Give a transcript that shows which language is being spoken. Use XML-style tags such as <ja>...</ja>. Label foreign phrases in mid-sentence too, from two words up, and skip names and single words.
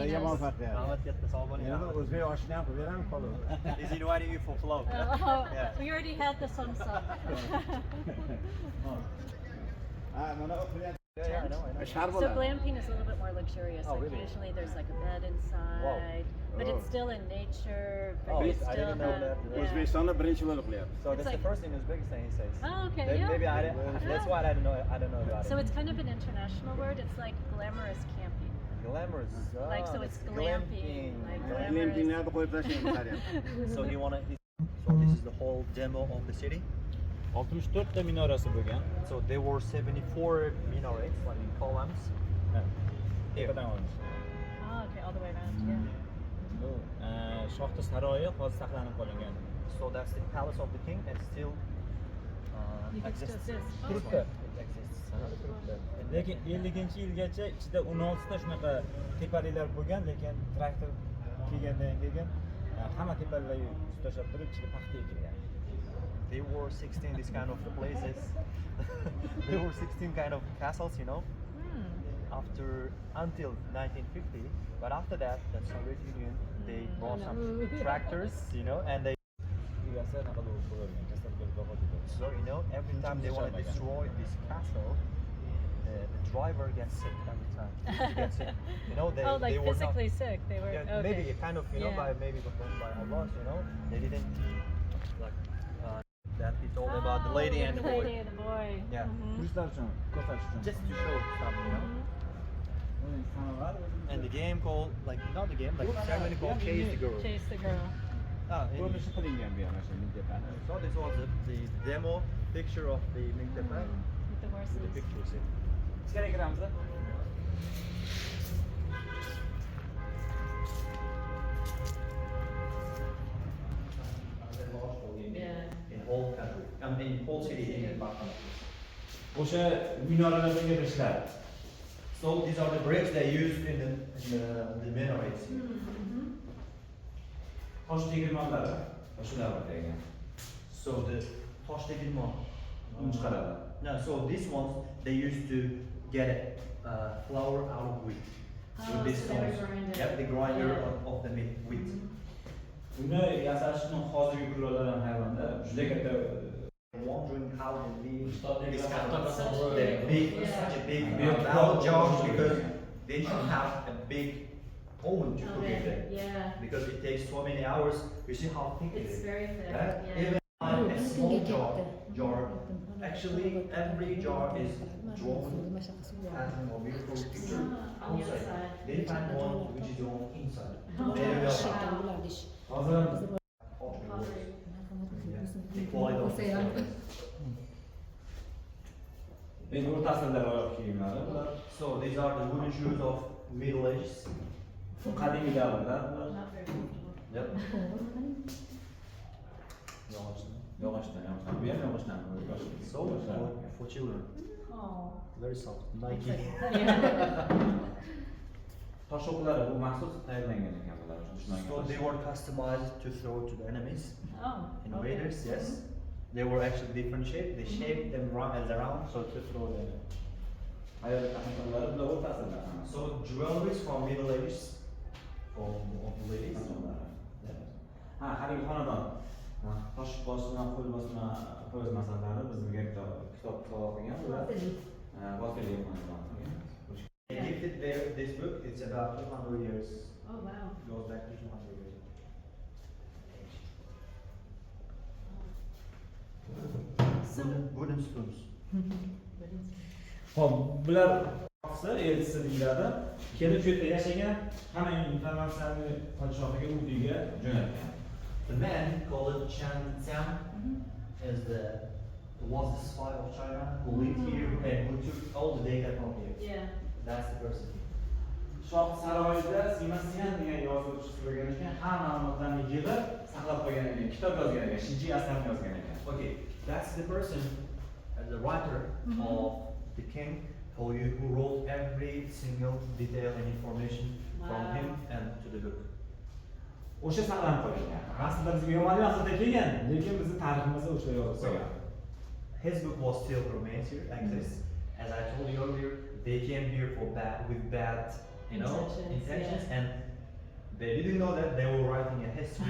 <uz>Sizlarga us. muvaffaqiyat. Yana o'zbek oshni ham qilib beramiz qolib.</uz> <en>He's inviting you for flow. We already had the sun song.</en> <uz>Mana o'qiyapti.</uz> <en>Yeah, I know. So glamping is a little bit more luxurious. Oh, like really? usually there's like a bed inside, but it's still in nature. But Oh, you I still didn't know have, that. yeah.</en> <uz>O'zbekistonda birinchi bo'lib qilyapti.</uz> <en>So that's like- the first in Uzbekistan, he says. Oh, okay, Maybe yeah. that's why I don't know about So it. it's kind of an international word. It's like glamorous camping. Glamorous. Like, so that's it's glamping, like glamorous.</en> <uz>Glampinglarni qo'yib tashlaymiz qarang.</uz> <en>So you wanna? So this is the whole demo of the city.</en> <uz>64 ta minorasi bo'lgan.</uz> <en>So there were 74 minarets, like in columns. Here.</en> <uz>Tepadan olamiz.</uz> <en>Oh, okay, all the way around. Yeah.</en> <uz>Bu shohda saroyi hozir saqlanib qolingan.</uz> <en>So that's the palace of the king, and still You can still exists. exist. Oh,</en> <uz>Turibdi.</uz> <en>It exists.</en> <uz>Lekin 50-yilgacha ichida 16 ta shunaqa tepaliklar bo'lgan, lekin traktor kelgandan keyin hamma tepaliklar tashlab turib ichiga paxta ekilgan.</uz> <en>There were 16 these kind of places. There were 16 kind of castles, you know. Until 1950, but after that, the Soviet Union, they brought some tractors, you know, and they.</en> <uz>Egasi anaqa bo'lib qo'yilgan, kasal bo'lib vafot etdi.</uz> <en>So you know, every time they want to destroy this castle, the driver gets sick every time. He gets sick. You know, Oh, like they were physically sick. They were. Yeah, Okay. maybe kind of, you know, Yeah. by Allah's, you know, they didn't like that. He told about the lady and the boy. lady and the boy. Yeah. Mhm.</en> <uz>Turistlar uchun, ko'rsatish uchun.</uz> <en>Just to show something, you know. And the game called, like, not the game, like ceremony called Chase the Girl. Chase the girl.</en> <uz>Ko'rinishi qilingan bu yana shu Mingtepani.</uz> <en>So this was the demo picture of the Mingtepa With the horses. with the pictures in.</en> <uz>Ichkariga kiramiz.</uz> <en>Yeah. In whole country, in whole city in Pakistan.</en> <uz>O'sha minoralarga kirishlar.</uz> <en>So these are the bricks they used in the minarets.</en> <uz>Tosh tegirmonlari. Shular bo'lgan.</uz> <en>So the</en> <uz>tosh tegirmon. Chiqaradi.</uz> <en>No, so these ones they used to get flour out of wheat. Oh, With this so they would stones. grind it. Yep, the grinder Yeah. of the wheat.</en> <uz>Uni yasashning hozirgi kurallar ham hayvonda juda katta</uz> <en>Wondering how they leave this Such kind of a big, Yeah. such a big Big bell jar, pot. because they should have a big oven to cook it in. Yeah. Because it takes so many hours. You see how thick it It's is. very thick. Yeah? Yeah. Even a small jar. Actually, every jar is drawn as a beautiful picture On the outside. outside. They find one which is drawn inside. Oh, They will</en> <uz>hozir</uz> <en>the quality of the stones.</en> <uz>endi o'rtasida oyoq kiyimlari bular.</uz> <en>So these are the wooden shoes of Middle Ages.</en> <uz>Qadimiy davrlar bular.</uz> <en>Not very comfortable. Yep.</en> <uz>Yog'ochdan ham. Bu ham yog'ochdan.</uz> <en>So for children, Oh. very soft. Nike.</en> <uz>Tosh o'qlari bu maxsus tayyorlangan ekan bular.</uz> <en>So they were customized to throw to the enemies, Oh. invaders. Yes, they were actually different shape. They shaped them around so to throw them.</en> <uz>Ayol qahramonlari bular o'rtasida.</uz> <en>So jewelries from Middle Ages, of the ladies.</en> <uz>Ha, haligi xonadon. Tosh bosma, qo'l bosma po'z masalalari bizga kitob qilgan bular. Vosilik xonadon.</uz> <en>They gifted this book. It's about 200 years. Oh wow. Goes back to 200 years. So. Wooden spoons.</en> <uz>Hop, bular podshohisi, elchisi deyiladi. Kelib shu yerda yashagan, hamma informatsiyani podshohiga, u uyga jo'natgan.</uz> <en>The man called Chan Xiang was the spy of China who lived here and who took all the data from here. Yeah. That's the person.</en> <uz>Shoh saroyida Simasian degan yozuvchi turgan ekan, hamma ma'lumotlarni yig'ib saqlab qo'ygan ekan, kitob yozgan ekan, Shiji asarni yozgan ekan.</uz> <en>Okay, that's the person, the writer of the king, who wrote every single detail and information from him and to the book.</en> <uz>O'sha saqlanib qolgan. Aslida bizga Germaniya xalqida kelgan, lekin bizning tariximizda o'sha yozib qo'ygan.</uz> <en>His book was still remains here, exists. As I told you earlier, they came here for with bad, intentions, and they didn't know that they were writing a history.</en>